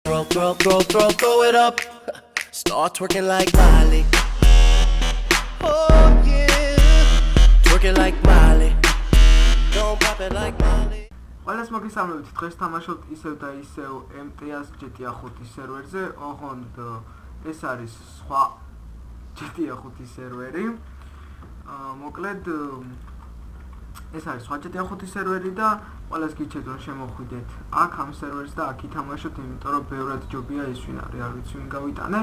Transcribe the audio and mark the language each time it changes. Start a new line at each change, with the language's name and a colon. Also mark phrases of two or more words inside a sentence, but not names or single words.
English: throw it up. Start twerking like Miley. Oh yeah, twerking like Miley. Don't pop it like Miley.
Georgian: ყველას მოგესალმებით. დღეს თამაშობთ ისევ და ისევ MTS GTA 5 სერვერზე. ოღონდ ეს არის სხვა GTA 5 სერვერი. მოკლედ ეს არის სხვა GTA 5 სერვერი და ყველას გიჩვენებთ რომ შემოხვიდეთ აქ ამ სერვერს და აქ ითამაშოთ, იმიტომ რომ ბევრად ჯობია ის ვინ არის, არ ვიცი ვინ გავიტანე.